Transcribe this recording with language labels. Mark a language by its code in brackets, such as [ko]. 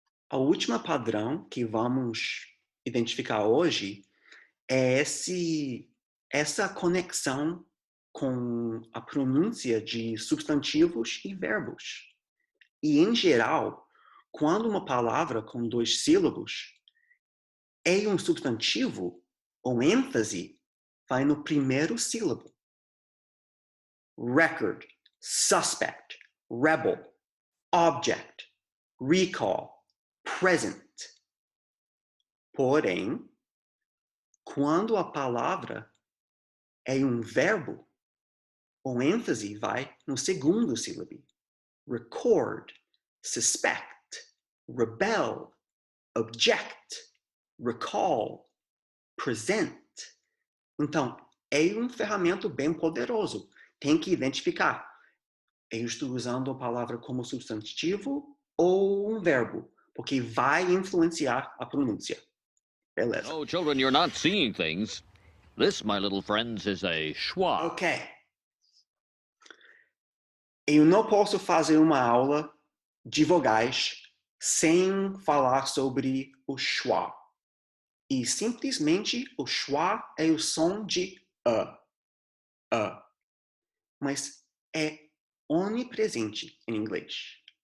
[pt] A última padrão que vamos identificar hoje é essa conexão com a pronúncia de substantivos e verbos. E, em geral, quando uma palavra com 2 sílabos é um substantivo, o ênfase vai no primeiro sílabo. [en] Record, suspect, rebel, object, recall, present. [pt] Porém, quando a palavra é um verbo, o ênfase vai no segundo sílabo. [en] Record, suspect, rebel, object, recall, present. [pt] Então, é um ferramenta bem poderoso. Tem que identificar. Eu estou usando a palavra como substantivo ou um verbo, porque vai influenciar a pronúncia. Beleza. [en] Oh, children, you're not seeing things. This, my little friends, is a schwa. [pt] Ok. Eu não posso fazer uma aula de vogais sem falar sobre o schwa. E simplesmente o schwa é o som de a. Mas é onipresente em inglês.